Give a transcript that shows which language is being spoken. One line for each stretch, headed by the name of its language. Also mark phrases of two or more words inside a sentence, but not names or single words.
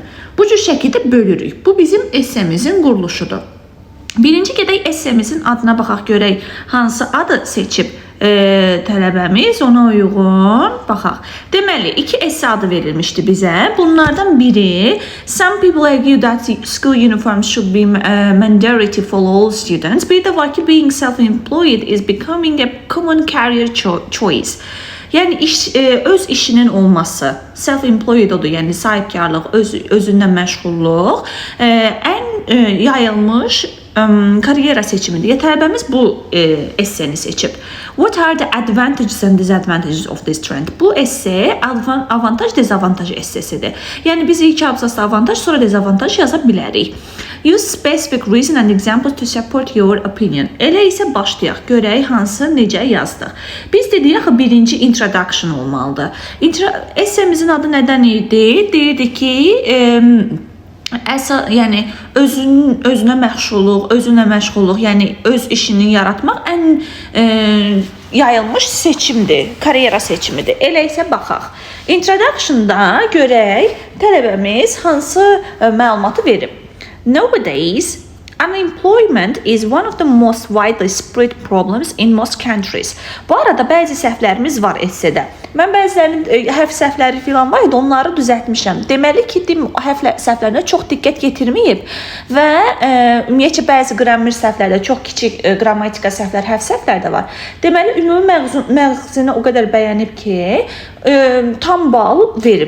Azerbaijani: Bu cür şəkildə bölürük. Bu bizim essemizin quruluşudur. Birinci gedək essemizin adına baxaq görək hansı adı seçib tələbəmiz, ona uyğun baxaq. Deməli, 2 esse adı verilmişdi bizə. Bunlardan biri,
English: some people argue that school uniforms should be mandatory for all students.
Azerbaijani: Bir də var ki,
English: being self-employed is becoming a common career choice.
Azerbaijani: Yəni, öz işinin olması, self-employed odur, yəni sahibkarlıq, özündən məşğulluq, ən yayılmış karyera seçimidir. Ya tələbəmiz bu esseni seçib.
English: What are the advantages and disadvantages of this trend?
Azerbaijani: Bu esse avantaj, dezavantaj essesidir. Yəni biz ilk abzasda avantaj, sonra dezavantaj yaza bilərik.
English: Use specific reason and examples to support your opinion.
Azerbaijani: Elə isə başlayaq. Görək hansı necə yazdıq. Biz dedik axı birinci introduction olmalıdır. Essemizin adı nədən idi? Deyirdi ki, yəni özünə məşğulluq, yəni öz işini yaratmaq ən yayılmış seçimdir, karyera seçimidir. Elə isə baxaq. Introduction-da görək tələbəmiz hansı məlumatı verib.
English: Nowadays, unemployment is one of the most widely spread problems in most countries.
Azerbaijani: Bu arada bəzi səhvlərimiz var essedə. Mən bəzilərinin hərf səhvləri filan var idi, onları düzəltmişəm. Deməli ki, hərf səhvlərinə çox diqqət yetirməyib və ümumiyyətcə bəzi qrammar səhvlərdə, çox kiçik qrammatika səhvlər, hərf səhvlər də var. Deməli, ümumi məğzini o qədər bəyənib ki, tam bal verib.